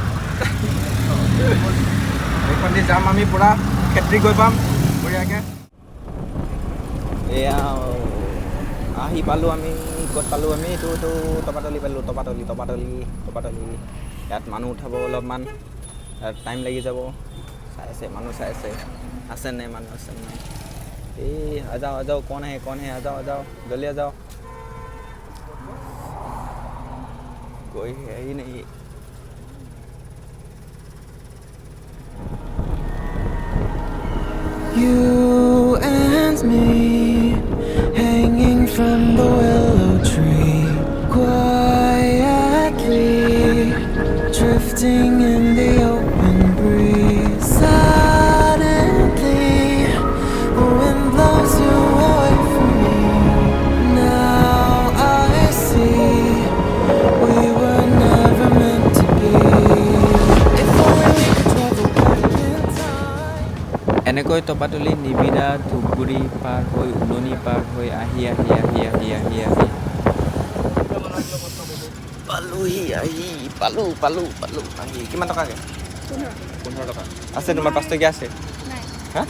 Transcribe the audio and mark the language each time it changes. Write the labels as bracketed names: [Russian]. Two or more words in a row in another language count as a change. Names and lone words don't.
[Assamese] এইখন দি যাম আমি পূৰা খেত্ৰী গৈ পাম বঢ়িয়াকৈ এয়া আহি পালোঁ আমি ক'ত পালোঁ আমি এইটো তপাতলি পালোঁ তপাতলি ইয়াত মানুহ উঠাব অলপমান ইয়াত টাইম লাগি যাব মানুহ চাই আছে আছেনে মানুহ আছে নাই এই [Hindi] आजाओ कौन है आजाओ जल्दी आजाओ कोई है ही नहीं [English] You and me hanging from the willow tree quietly drifting in the open breeze suddenly the wind blows you away from me now I see we were never meant to be. If only we could travel back in time. [Assamese] এনেকৈ তপাতলি নিবিড়া ধূপগুৰি পাৰ হৈ উলনি পাৰ হৈ আহি পালোঁ আহি কিমান টকাকৈ 15 টকা আছে তোমাৰ 5 টকীয়া আছে হা